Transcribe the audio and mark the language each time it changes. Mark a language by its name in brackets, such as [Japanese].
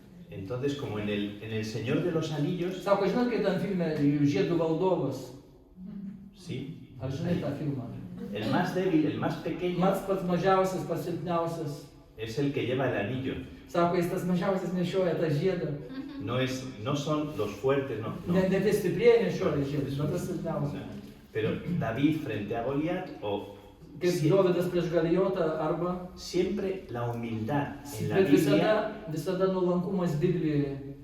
[Spanish] Entonces, como en el Señor de los Anillos, [Lithuanian] Sako, žinot, kai tam filme Žiedų valdovas? [Spanish] sí, [Lithuanian] Ar žinai tą filmą? [Spanish] el más débil, el más pequeño, [Lithuanian] Pats mažiausias, pats silpniausias. [Spanish] es el que lleva el anillo. [Lithuanian] Sako, jis tas mažiausias nešioja tą žiedą. [Spanish] No son los fuertes, no. [Lithuanian] Ne tie stiprieji nešioja žiedus, bet tas silpniausias. [Spanish] Pero David frente a Goliat o [Lithuanian] Kaip Dovydas prieš Galijotą arba... [Spanish] siempre la humildad en la [Lithuanian] Bet [Spanish] Biblia [Lithuanian] visada nuolankumas Biblijoje.